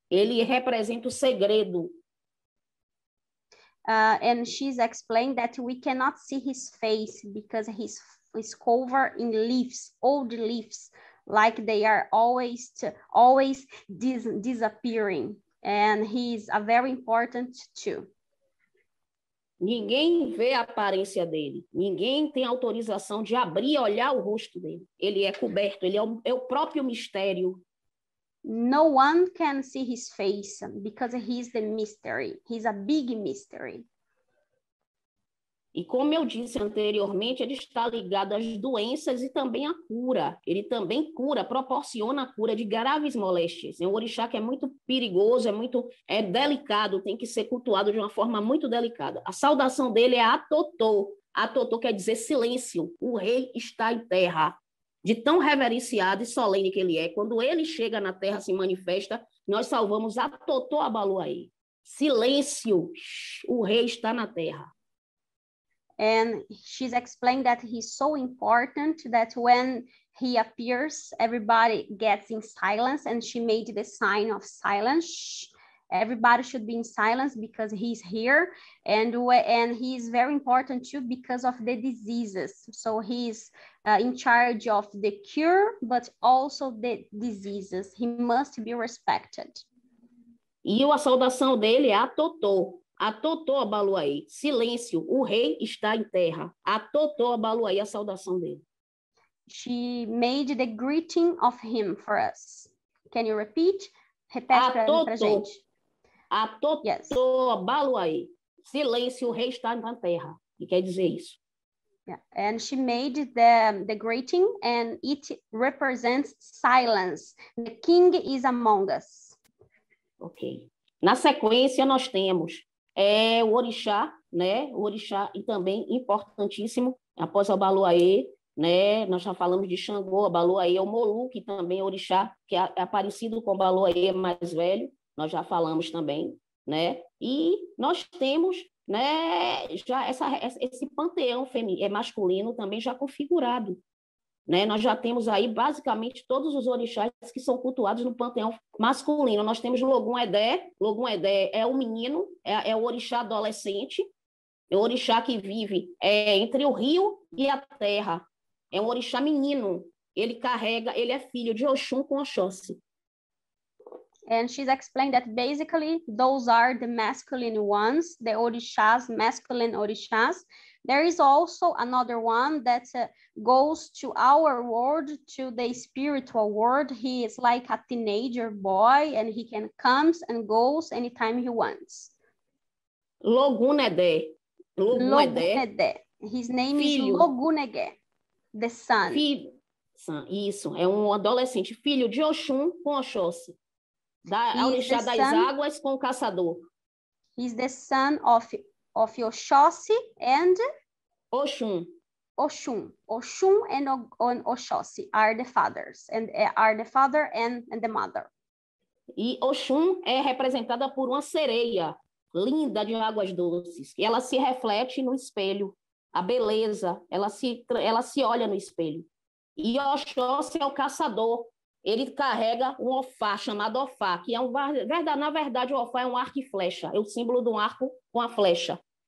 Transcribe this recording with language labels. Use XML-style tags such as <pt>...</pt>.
<pt>Ele representa o segredo.</pt> <en>And she's explained that we cannot see his face because he's covered in leaves, old leaves, like they are always disappearing. And he's a very important too.</en> <pt>Ninguém vê a aparência dele. Ninguém tem autorização de abrir e olhar o rosto dele. Ele é coberto, ele é o próprio mistério.</pt> <en>No one can see his face because he's the mystery. He's a big mystery.</en> <pt>E como eu disse anteriormente, ele está ligado às doenças e também à cura. Ele também cura, proporciona a cura de graves moléstias. É um orixá que é muito perigoso, é delicado, tem que ser cultuado de uma forma muito delicada. A saudação dele é Atotô. Atotô quer dizer silêncio. O rei está em terra. De tão reverenciado e solene que ele é, quando ele chega na terra, se manifesta, nós salvamos Atotô Abaluaê. Silêncio, o rei está na terra.</pt> <en>And she's explained that he's so important that when he appears, everybody gets in silence, and she made the sign of silence. Everybody should be in silence because he's here, and he's very important too because of the diseases. So he's in charge of the cure, but also the diseases. He must be respected.</en> <pt>E a saudação dele é Atotô. Atotô Abaluaê. Silêncio, o rei está em terra. Atotô Abaluaê, a saudação dele.</pt> <en>She made the greeting of him for us. Can you repeat?</en> <pt>Repete pra gente. Atotô Abaluaê. Silêncio, o rei está na terra. E quer dizer isso.</pt> <en>Yeah. And she made the greeting, and it represents silence. The king is among us. Ok.</en> <pt>Na sequência, nós temos o orixá, né? O orixá, e também importantíssimo, após o Abaluaê, né? Nós já falamos de Xangô, Abaluaê, o Molu, que também é orixá, que é parecido com o Abaluaê mais velho, nós já falamos também, né? E nós temos, né, já esse panteão masculino também já configurado, né? Nós já temos aí basicamente todos os orixás que são cultuados no panteão masculino. Nós temos Logum Edé. Logum Edé é o menino, é o orixá adolescente, é o orixá que vive entre o rio e a terra. É um orixá menino. Ele é filho de Oxum com Oxóssi.</pt> <en>And she's explained that basically those are the masculine ones, the orishas, masculine orishas. There is also another one that goes to our world, to the spiritual world. He is like a teenager boy, and he comes and goes anytime he wants. Logum Edé. Logum Edé. His name is Logum Edé, the son.</en> <pt>Isso, é um adolescente, filho de Oxum com Oxóssi. A orixá das águas com o caçador.</pt> <en>He's the son of Oxóssi and Oxum. Oxum and Oxóssi are the fathers, and are the father and the mother.</en> <pt>E Oxum é representada por uma sereia linda de águas doces, e ela se reflete no espelho. A beleza, ela se olha no espelho. E Oxóssi é o caçador. Ele carrega um ofá, chamado ofá, que na verdade, o ofá é um arco e flecha, é o símbolo de um arco com a flecha.</pt>